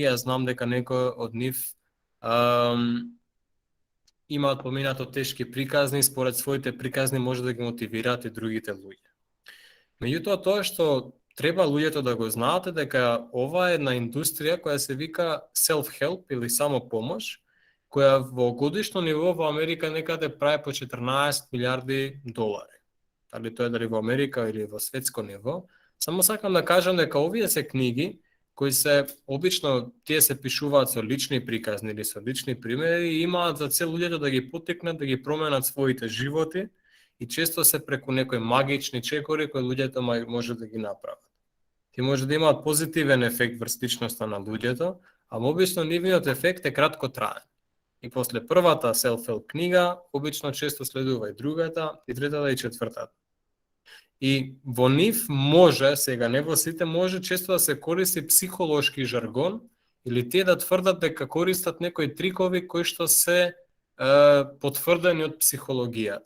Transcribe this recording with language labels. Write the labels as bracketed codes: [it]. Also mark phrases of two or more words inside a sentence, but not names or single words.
[mk] Јас знам дека некој од нив имаат поминато тешки приказни, според своите приказни може да ги мотивираат и другите луѓе. Меѓутоа, тоа што треба луѓето да го знаат е дека ова е една индустрија која се вика self-help или самопомош, која во годишно ниво во Америка некаде прави по 14 милиарди долари. Дали во Америка или во светско ниво. Само сакам да кажам дека овие се книги кои се обично тие се пишуваат со лични приказни или со лични примери и имаат за цел луѓето да ги поттикнат да ги променат своите животи и често се преку некои магични чекори кои луѓето може да ги направат. Ти може да имаат позитивен ефект врз личноста на луѓето, а обично нивниот ефект е кратко траен. И после првата self-help книга, обично често следува и другата, и третата и четвртата. И во нив може, сега не во сите, може често да се користи психолошки жаргон или тие да тврдат дека користат некои трикови кои што се потврдени од психологијата.